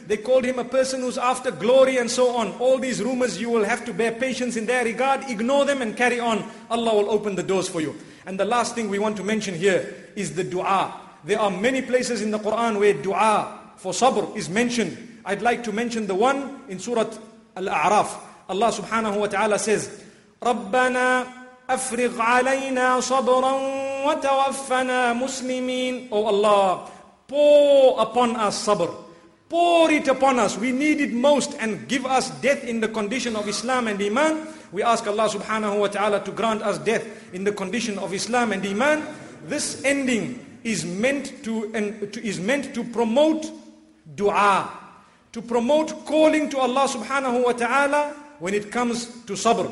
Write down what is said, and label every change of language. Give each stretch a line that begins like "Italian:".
English: They called him a person who's after glory and so on. All these rumors, you will have to bear patience in their regard. Ignore them and carry on. Allah will open the doors for you. And the last thing we want to mention here is the dua. There are many places in the Quran where dua for sabr is mentioned. I'd like to mention the one in Surah Al-A'raf. Allah subhanahu wa ta'ala says,
Arabic: رَبَّنَا أَفْرِغْ عَلَيْنَا صَبْرًا وَتَوَفَّنَا مُسْلِمِينَ.
English: Oh Allah, pour upon us sabr. Pour it upon us. We need it most, and give us death in the condition of Islam and Iman. We ask Allah subhanahu wa ta'ala to grant us death in the condition of Islam and Iman. This ending is meant to promote dua, to promote calling to Allah subhanahu wa ta'ala when it comes to sabr.